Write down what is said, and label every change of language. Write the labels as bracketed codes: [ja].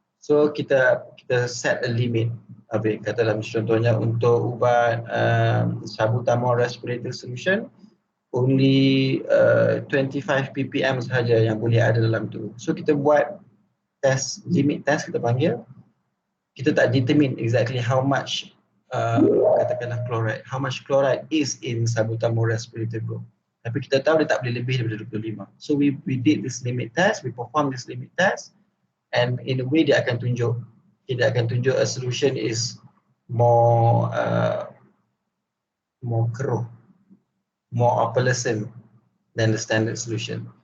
[ms] So kita set a limit. Katalah contohnya untuk ubat salbutamol respirator solution, only 25 ppm sahaja yang boleh ada dalam tu. So kita buat test, limit test kita panggil. [en] Kita tak determine exactly how much katakanlah chloride, how much chloride is in salbutamol respirator group. [ms] Tapi kita tahu dia tak boleh lebih daripada 25. [en] So we did this limit test, we perform this limit test, and in a way dia akan tunjuk a solution is more more keruh, more opalescent than the standard solution.